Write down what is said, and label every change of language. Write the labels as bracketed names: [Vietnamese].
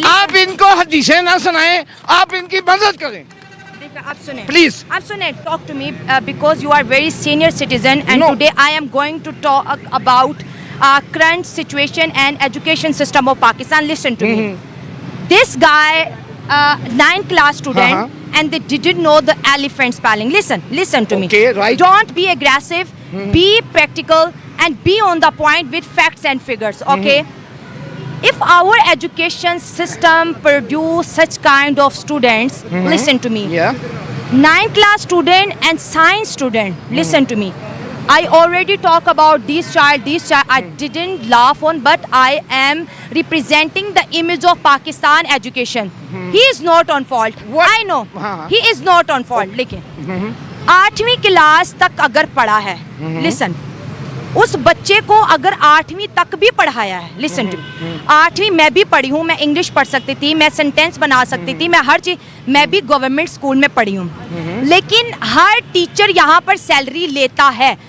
[Hindi] आप इनको हदीसें ना सुनाएं, आप इनकी मदद करें। आप सुने [English] Please. [Hindi] आप सुने, [English] talk to me because you are very senior citizen and No. today I am going to talk about current situation and education system of Pakistan. Listen to me. This guy 9th class student and they didn't know the elephant spelling. Listen to me. Okay, right. Don't be aggressive, be practical, and be on the point with facts and figures, okay? If our education system produce such kind of students, listen to me. Yeah. 9th class student and science student, listen to me. I already talk about this child. I didn't laugh on, but I am representing the image of Pakistan education. He is not on fault. What? I know. [Hindi] हाँ. [English] He is not on fault. [Hindi] लेकिन 8वीं class तक अगर पढ़ा है, listen, उस बच्चे को अगर 8वीं तक भी पढ़ाया है, [English] listen to, [Hindi] 8वीं मैं भी पढ़ी हूँ, मैं इंग्लिश पढ़ सकती थी, मैं सेंटेंस बना सकती थी, मैं हर चीज़, मैं भी गवर्नमेंट स्कूल में पढ़ी हूँ, लेकिन हर टीचर यहाँ पर सैलरी लेता है।